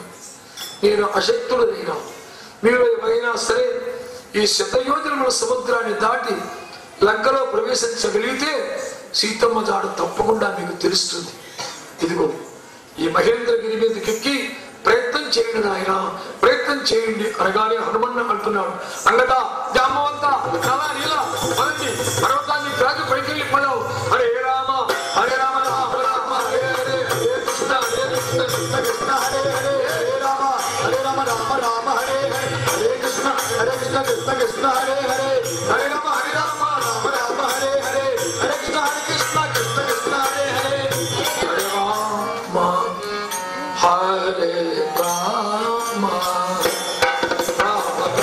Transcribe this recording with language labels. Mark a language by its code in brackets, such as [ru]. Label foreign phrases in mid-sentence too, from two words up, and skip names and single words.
[te] నేను అశక్తుడైనా మీరు ఏమైనా సరే ఈ 100 యోజనముల సముద్రాన్ని దాటి లంకలో ప్రవేశించగలిగితే సీతమ్మ జాడు తప్పకుండా మీకు తెలుస్తుంది. ఇదిగో ఈ మహేంద్రగిరి మీదకి ఎక్కి ప్రయత్నం చేయండి నాయన, ప్రయత్నం చేయండి అనగానే హనుమన్న అంటున్నాడు, అంగదా జాంబవంతా పర్వతాన్ని రాజు పైకి వెళ్ళిపోయావు. [sa] హరే రామ హరే రామ రామ రామ హరే హరే, హరే కృష్ణ హరే కృష్ణ కృష్ణ కృష్ణ హరే హరే, హరే రామ హరే రామ రామ రామ హరే హరే, హరే కృష్ణ కృష్ణ కృష్ణ హరే హరే, హరే రామ రామ రామ హరే హరే, హరే కృష్ణ కృష్ణ కృష్ణ హరే హరే, హరే రామ హరే రామ రామ